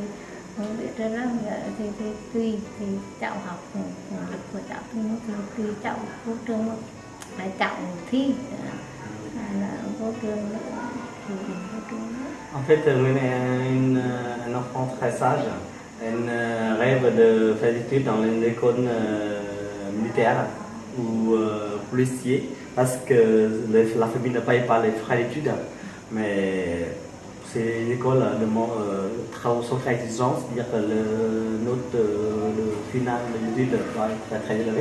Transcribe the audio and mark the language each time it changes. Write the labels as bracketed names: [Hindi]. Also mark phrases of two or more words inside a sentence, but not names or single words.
[Vietnamese] Không biết ra thì tùy thì cháu học lực của cháu thì tùy cháu vô trường là cháu thi là vô trường thì vô trường. [French] En fait, Nguyên est un enfant très sage. Elle rêve de faire des études dans une école militaire ou policier parce que la famille ne paye pas les frais d'études. Mais ces écoles sont très exigeantes, c'est-à-dire que le note finale de l'étude doit être très élevé.